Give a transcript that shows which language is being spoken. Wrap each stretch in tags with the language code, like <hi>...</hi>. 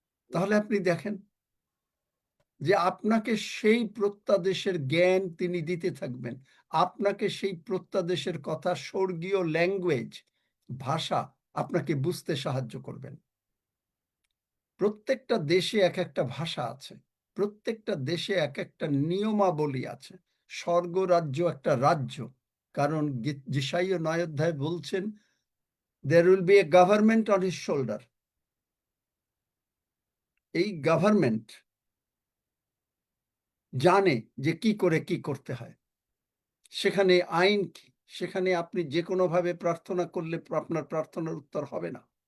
<bn>তাহলে আপনি দেখেন যে আপনাকে সেই প্রত্যাদেশের জ্ঞান তিনি দিতে থাকবেন। আপনাকে সেই প্রত্যাদেশের কথা, স্বর্গীয় ল্যাঙ্গুয়েজ, ভাষা আপনাকে বুঝতে সাহায্য করবেন। প্রত্যেকটা দেশে এক একটা ভাষা আছে, প্রত্যেকটা দেশে এক একটা নিয়মাবলী আছে। স্বর্গরাজ্য একটা রাজ্য, কারণ যেশাইয়া 9 অধ্যায় বলছেন,</bn> <en>there will be a government on his shoulder.</en> <bn>এই গভর্নমেন্ট জানে যে কি করে কি করতে হয়। সেখানে আইন কি, সেখানে আপনি যে কোনো ভাবে প্রার্থনা করলে আপনার প্রার্থনার উত্তর হবে না।</bn>